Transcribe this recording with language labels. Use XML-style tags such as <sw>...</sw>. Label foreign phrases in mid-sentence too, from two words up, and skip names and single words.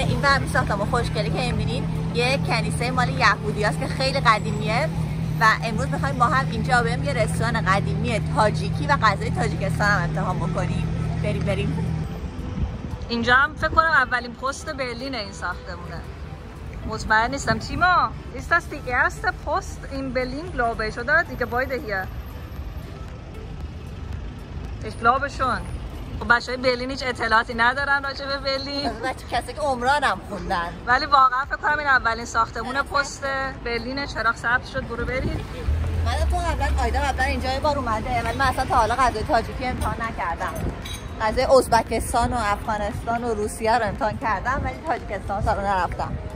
<fa>این ور ساختمون خوشگلی که می‌بینید یه کنیسه مال یهودیاست که خیلی قدیمیه و امروز می‌خوایم با هم اینجا بریم یه رستوران قدیمی تاجیکی و غذای تاجیکستان هم امتحان بکنیم. بریم. اینجا هم فکر کنم اولین پست برلین این ساختمونه. مطمئن نیستم.</fa> <de>تیما ist das die erste Post in Berlin, glaube ich, oder? Die Gebäude hier. Ich glaube schon.</de> <fa>خب بچه‌های برلین هیچ اطلاعاتی ندارن راجع به برلین. کسی که عمران هم خوندن. ولی واقعا فکر کنم این اولین ساختمون پست برلینه. چراغ سبز شد، برو بریم. من تو قبلا اینجا یه بار اومده ولی من اصلا تا حالا غذای تاجیکی امتحان نکردم. غذای ازبکستان و افغانستان و روسیه رو امتحان کردم ولی تاجیکستان تا نرفتم.</fa>